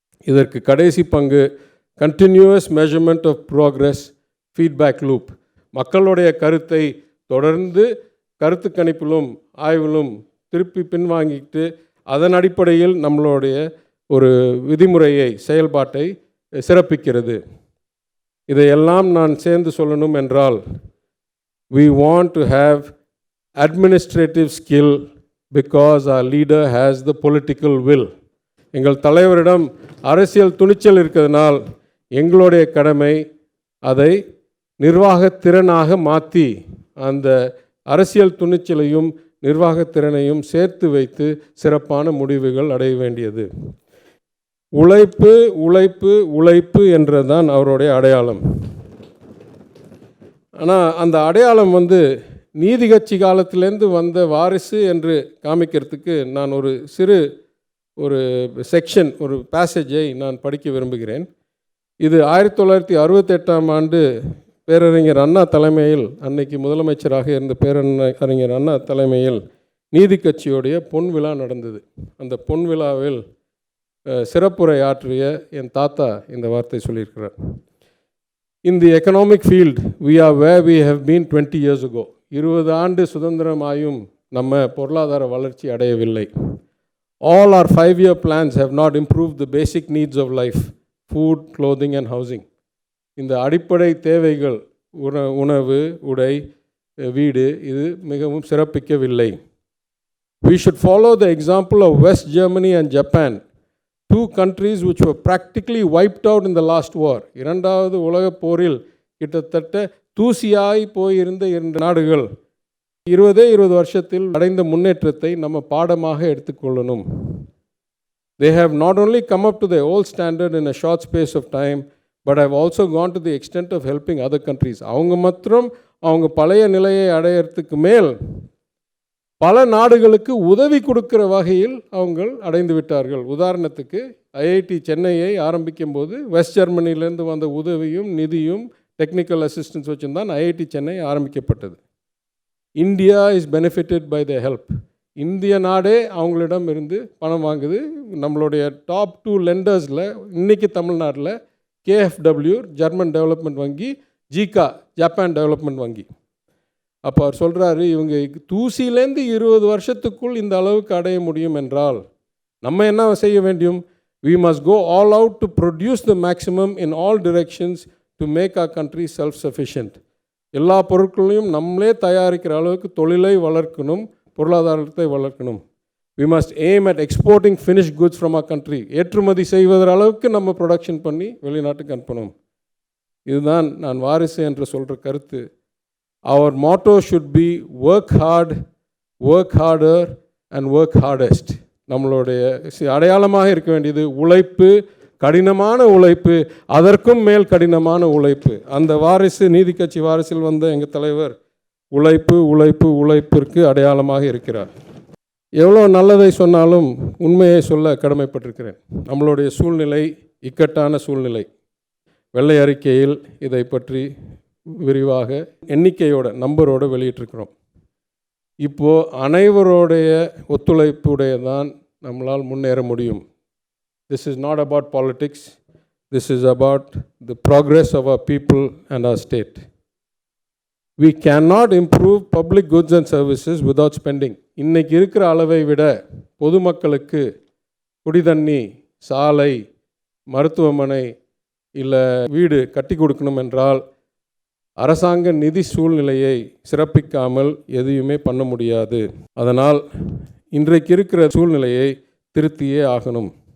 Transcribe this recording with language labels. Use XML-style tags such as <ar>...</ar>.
<ta>இதற்கு கடைசி பங்கு</ta> <en>Continuous measurement of progress, feedback loop.</en> <ta>மக்களுடைய கருத்தை தொடர்ந்து கருத்து கணிப்பிலும் ஆய்விலும் திருப்பி பின்வாங்கிட்டு அதன் அடிப்படையில் நம்மளுடைய ஒரு விதிமுறையை செயல்பாட்டை சிறப்பிக்கிறது. இதையெல்லாம் நான் சேர்ந்து சொல்லணும் என்றால்,</ta> <en>we want to have administrative skill because our leader has the political will.</en> <ta>எங்கள் தலைவரிடம் அரசியல் துணிச்சல் இருக்கிறதுனால் எங்களுடைய கடமை அதை நிர்வாகத்திறனாக மாற்றி அந்த அரசியல் துணிச்சலையும் நிர்வாகத்திறனையும் சேர்த்து வைத்து சிறப்பான முடிவுகள் அடைய வேண்டியது. உழைப்பு உழைப்பு உழைப்பு என்றதான் அவருடைய அடையாளம். ஆனால் அந்த அடையாளம் நீதி கட்சி காலத்திலேருந்து வந்த வாரிசு என்று காமிக்கிறதுக்கு நான் ஒரு சிறு செக்ஷன், ஒரு பேசேஜை நான் படிக்க விரும்புகிறேன். இது 1968ஆம் ஆண்டு பேரறிஞர் அண்ணா தலைமையில், அன்னைக்கு முதலமைச்சராக இருந்த பேரறிஞர் அண்ணா தலைமையில் நீதி கட்சியோடைய பொன் விழா நடந்தது. அந்த பொன் விழாவில் சிறப்புரை ஆற்றிய என் தாத்தா இந்த வார்த்தை சொல்லியிருக்கிறார்.</ta> <en>In the economic field, we are where we have been 20 years ago.</en> <ta>20 ஆண்டு சுதந்திரமாயும் நம்ம பொருளாதார வளர்ச்சி அடையவில்லை.</ta> <en>All our 5-year plans have not improved the basic needs of life, food, clothing and housing.</en> <ta>இந்த அடிப்படை தேவைகள் உணவு, உடை, வீடு இது மிகவும் சிறப்பிக்கவில்லை.</ta> <en>We should follow the example of West Germany and Japan, two countries which were practically wiped out in the last war.</en> <ta>இரண்டாவது உலகப் போரில் கிட்டத்தட்ட தூசியாய் போயிருந்த 2 நாடுகள் 20 வருஷத்தில் அடைந்த முன்னேற்றத்தை நம்ம பாடமாக எடுத்துக்கொள்ளணும்.</ta> <en>They have not only come up to their old standard in a short space of time, but have also gone to the extent of helping other countries.</en> <ta>அவங்க பழைய நிலையை அடையிறதுக்கு மேல் பல நாடுகளுக்கு உதவி கொடுக்கிற வகையில் அவங்க அடைந்து விட்டார்கள். உதாரணத்துக்கு ஐஐடி சென்னையை ஆரம்பிக்கும் போது வெஸ்ட் ஜெர்மனியிலேருந்து வந்த உதவியும் நிதியும் டெக்னிக்கல் அசிஸ்டன்ஸ் வச்சுருந்தான் ஐஐடி சென்னை ஆரம்பிக்கப்பட்டது.</ta> <en>India is benefited by the help.</en> <ta>இந்திய நாடே அவங்களிடம் இருந்து பணம் வாங்குது. நம்மளுடைய டாப் 2 லெண்டர்ஸில் இன்றைக்கி தமிழ்நாட்டில் KfW ஜெர்மன் டெவலப்மெண்ட் வங்கி, ஜிகா ஜப்பான் டெவலப்மெண்ட் வங்கி. அப்போ அவர் சொல்கிறாரு, இவங்க தூசிலேருந்து 20 வருஷத்துக்குள் இந்த அளவுக்கு அடைய முடியும் என்றால் நம்ம என்ன செய்ய வேண்டும்?</ta> <en>We must go all out to produce the maximum in all directions to make our country self-sufficient.</en> <ta>எல்லா பொருட்களையும் நம்மளே தயாரிக்கிற அளவுக்கு தொழிலை வளர்க்கணும், பொருளாதாரத்தை வளர்க்கணும்.</ta> <en>We must aim at exporting finished goods from our country.</en> <ta>ஏற்றுமதி செய்வதற்கு அளவுக்கு நம்ம ப்ரொடக்ஷன் பண்ணி வெளிநாட்டுக்கு அனுப்பணும். இதுதான் நான் வாரிசு என்று சொல்கிற கருத்து.</ta> <en>Our motto should be work hard, work harder and work hardest.</en> <ta>நம்மளுடைய அடையாளமாக இருக்க வேண்டியது உழைப்பு, கடினமான உழைப்பு, அதற்கும் மேல் கடினமான உழைப்பு. அந்த வாரிசு, நீதி கட்சி வாரிசில் வந்த எங்கள் தலைவர் உழைப்பு உழைப்பு உழைப்பிற்கு அடையாளமாக இருக்கிறார். எவ்வளோ நல்லதை சொன்னாலும் உண்மையை சொல்ல கடமைப்பட்டிருக்கிறேன். நம்மளுடைய சூழ்நிலை இக்கட்டான சூழ்நிலை. வெள்ளை அறிக்கையில் இதை பற்றி விரிவாக எண்ணிக்கையோட நம்பரோடு வெளியிட்டிருக்கிறோம். இப்போது அனைவருடைய ஒத்துழைப்புடைய தான் நம்மளால் முன்னேற முடியும்.</ta> <en>This is not about politics, this is about the progress of our people and our state. We cannot improve public goods and services without spending.</en> <ta>இன்றைக்கி இருக்கிற அளவை விட பொதுமக்களுக்கு குடிதண்ணி, சாலை, மருத்துவமனை இல்லை வீடு கட்டி கொடுக்கணும் என்றால் அரசாங்க நிதி சூழ்நிலையை சிறப்பிக்காமல் எதையுமே பண்ண முடியாது. அதனால் இன்றைக்கு இருக்கிற சூழ்நிலையை திருத்தியே ஆகணும்.</ta>